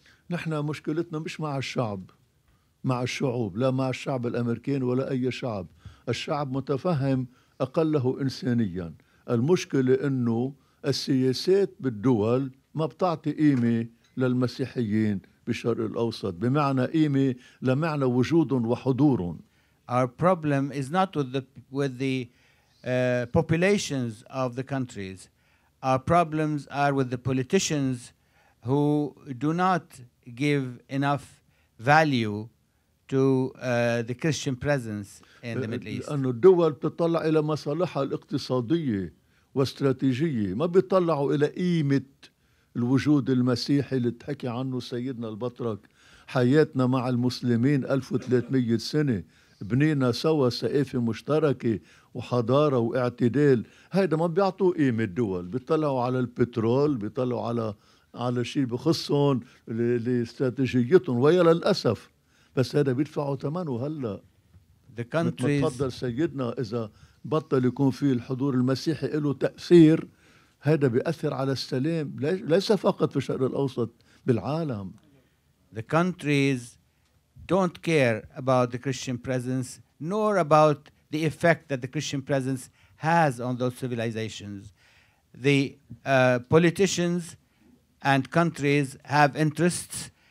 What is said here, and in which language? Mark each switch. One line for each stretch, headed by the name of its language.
Arabic: نحن مشكلتنا مش مع الشعب، مع الشعوب، لا مع الشعب الأمريكي ولا أي شعب. الشعب متفهم أقله إنسانيا. المشكلة إنه السياسات بالدول ما بتعطي قيمة للمسيحيين بالشرق الأوسط، بمعنى قيمة لمعنى وجودهم وحضورهم.
English: Our problem is not with the populations of the countries. Our problems are with the politicians who do not give enough value to the Christian presence in the Middle East.
Arabic: لأنه الدول بتطلع إلى مصالحها الاقتصادية واستراتيجية، ما بيطلعوا إلى قيمة الوجود المسيحي اللي تحكي عنه سيدنا البطرك. حياتنا مع المسلمين 1300 سنة، بنينا سوا ثقافة مشتركة وحضارة واعتدال. هيدا ما بيعطوا قيمة الدول، بيطلعوا على البترول، بيطلعوا على شيء بخصهم لاستراتيجيتهم، ويا للأسف بس هذا بيدفعوا ثمنه هلا. تفضل سيدنا، إذا بطل يكون فيه الحضور المسيحي له تأثير، هذا بيأثر على السلام ليس فقط في الشرق الأوسط، بالعالم.
English: The countries don't care about the Christian presence, nor about the effect that the Christian presence has on those civilizations. The politicians and countries have interests.